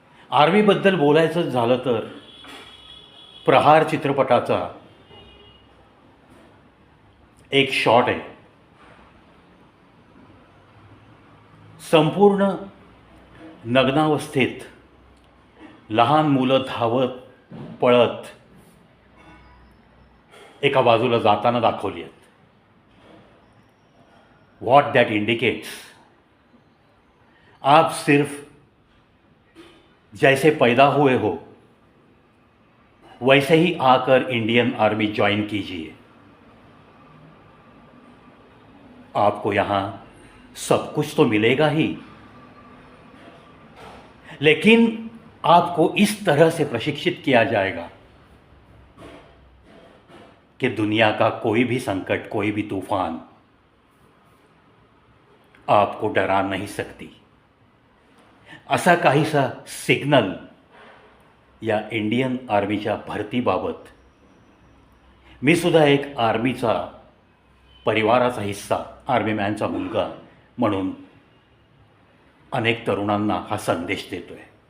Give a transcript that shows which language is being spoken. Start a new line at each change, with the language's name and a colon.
Marathi: आर्मीबद्दल बोलायचं झालं तर प्रहार चित्रपटाचा एक शॉट आहे. संपूर्ण नग्नावस्थेत लहान मुलं धावत पळत एका बाजूला जाताना दाखवली आहेत.
English: what that indicates,
Hindi: आप सिर्फ जैसे पैदा हुए हो वैसे ही आकर इंडियन आर्मी ज्वाइन कीजिए. आपको यहाँ सब कुछ तो मिलेगा ही, लेकिन आपको इस तरह से प्रशिक्षित किया जाएगा कि दुनिया का कोई भी संकट, कोई भी तूफान आपको डरा नहीं सकती.
Marathi: असा काहीसा सिग्नल या इंडियन आर्मीच्या भरतीबाबत मी सुद्धा एक आर्मीचा परिवाराचा हिस्सा, आर्मीमॅनचा मुलगा म्हणून अनेक तरुणांना हा संदेश देतो आहे.